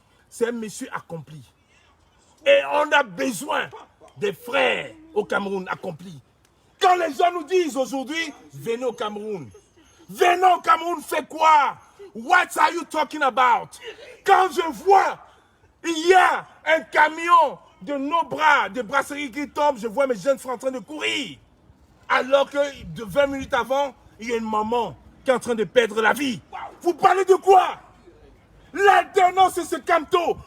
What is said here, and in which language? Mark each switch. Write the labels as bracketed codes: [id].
[fr] C'est un monsieur accompli. Et on a besoin des frères au Cameroun accomplis. Quand les gens nous disent aujourd'hui, venez au Cameroun. Venez au Cameroun, fait quoi? [en] What are you talking about? [fr] Quand je vois, il y a un camion de nos bras, des brasseries qui tombent, je vois mes jeunes frères en train de courir. Alors que de 20 minutes avant, il y a une maman qui est en train de perdre la vie. Vous parlez de quoi? L'alternance, c'est ce Kamto.